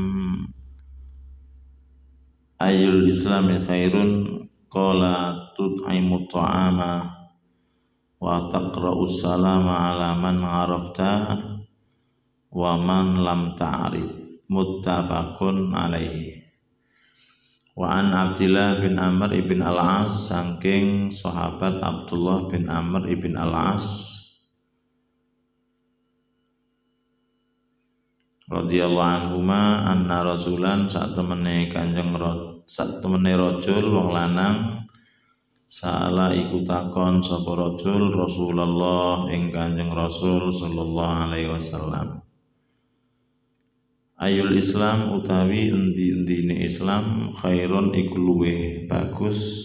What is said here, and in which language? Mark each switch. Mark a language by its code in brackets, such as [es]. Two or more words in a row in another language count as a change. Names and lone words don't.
[ar] أي الإسلام خير قال تطعم الطعام وتقرأ السلام على من عرفت ومن لم تعرف، متفق عليه. وعن عبد الله بن عمرو بن العاص, [jv] saking sahabat Abdullah bin Amr ibn al-As [ar] رضي الله عنهما أن رجلا [jv] saat temene rajul wong lanang saala iku takon sapa rajul Rasulullah ing Kanjeng Rasul [ar] صلى الله عليه وسلم, أي الإسلام [jv] utawi endi-endine Islam khairun iku luweh bagus.